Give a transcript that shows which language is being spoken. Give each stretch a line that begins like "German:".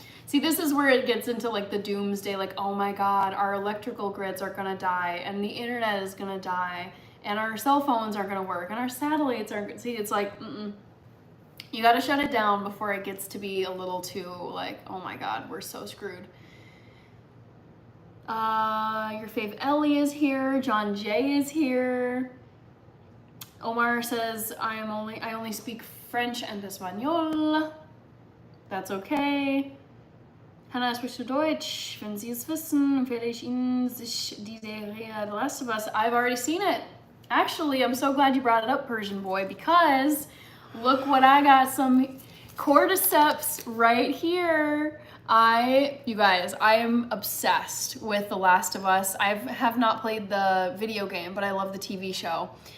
English: See, this is where it gets into like the doomsday, like, oh my God, our electrical grids are gonna die and the internet is gonna die and our cell phones aren't gonna work and our satellites aren't, see, it's like, you gotta shut it down before it gets to be a little too like, oh my God, we're so screwed. Your fave Ellie is here, John J is here. Omar says, I only speak French and Espanol. That's okay.
German: Hannah, sprichst du Deutsch? Wenn Sie es wissen, empfehle ich Ihnen sich die Serie The Last of Us.
English: I've already seen it. Actually, I'm so glad you brought it up, Persian boy, because look what I got, some cordyceps right here. You guys, I am obsessed with The Last of Us. I have not played the video game, but I love the TV show.